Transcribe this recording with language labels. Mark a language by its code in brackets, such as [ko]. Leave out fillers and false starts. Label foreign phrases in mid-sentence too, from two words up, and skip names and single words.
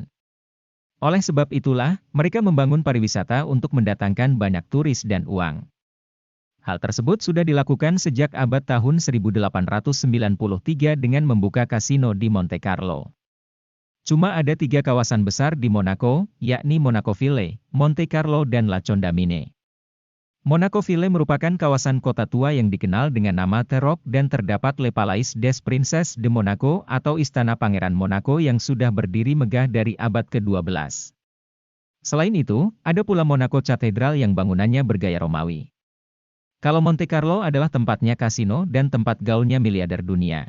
[id] Oleh sebab itulah, mereka membangun pariwisata untuk mendatangkan banyak turis dan uang. Hal tersebut sudah dilakukan sejak abad tahun 1893 dengan membuka kasino di Monte Carlo. Cuma ada 3 kawasan besar di Monaco, yakni Monaco Ville, Monte Carlo dan La Condamine. Monaco Ville merupakan kawasan kota tua yang dikenal dengan nama Terok dan terdapat Le Palais des Princes de Monaco atau Istana Pangeran Monaco yang sudah berdiri megah dari abad ke-12. Selain itu, ada pula Monaco Cathedral yang bangunannya bergaya Romawi. Kalau Monte Carlo adalah tempatnya kasino dan tempat gaulnya miliarder dunia.